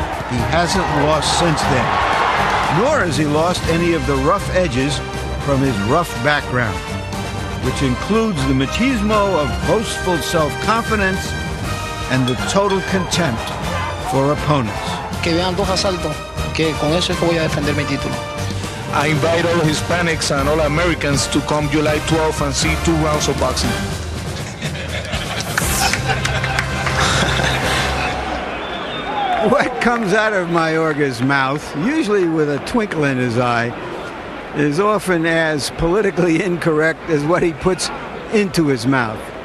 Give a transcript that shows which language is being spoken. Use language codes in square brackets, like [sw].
[en] He hasn't lost since then, nor has he lost any of the rough edges from his rough background, which includes the machismo of boastful self-confidence and the total contempt for opponents. [es] Que vean 2 asaltos, que con eso es que voy a defender mi título. [en] I invite all Hispanics and all Americans to come July 12th and see 2 rounds of boxing. What comes out of Mayorga's mouth, usually with a twinkle in his eye, is often as politically incorrect as what he puts into his mouth.